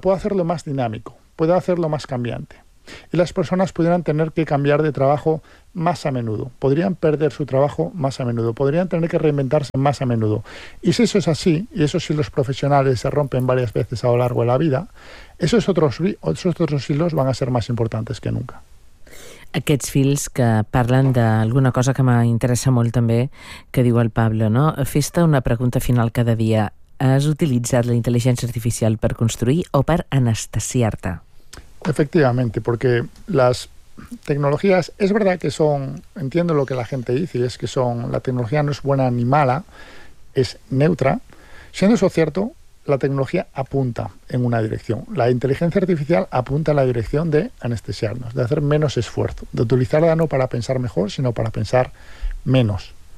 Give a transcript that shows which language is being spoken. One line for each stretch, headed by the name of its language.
Spanish: Puede hacerlo más dinámico, puede hacerlo más cambiante. Y las personas pudieran tener que cambiar de trabajo más a menudo, podrían perder su trabajo más a menudo, podrían tener que reinventarse más a menudo. Y si eso es así, y eso si los profesionales se rompen varias veces a lo largo de la vida, esos otros hilos van a ser más importantes que nunca.
Catalan: Aquests fils que parlen d'alguna cosa que m'interessa molt també, que diu el Pablo, no? Fes-te una pregunta final cada dia. Has utilitzat la intel·ligència artificial per construir o per anestesiar-te?
Spanish: Efectivamente, porque las tecnologías, es verdad que son, entiendo lo que la gente dice, y es que son, la tecnología no es buena ni mala, es neutra. Siendo eso cierto, la tecnología apunta en una dirección. La inteligencia artificial apunta en la dirección de anestesiarnos, de hacer menos esfuerzo, de utilizarla no para pensar mejor, sino para pensar menos.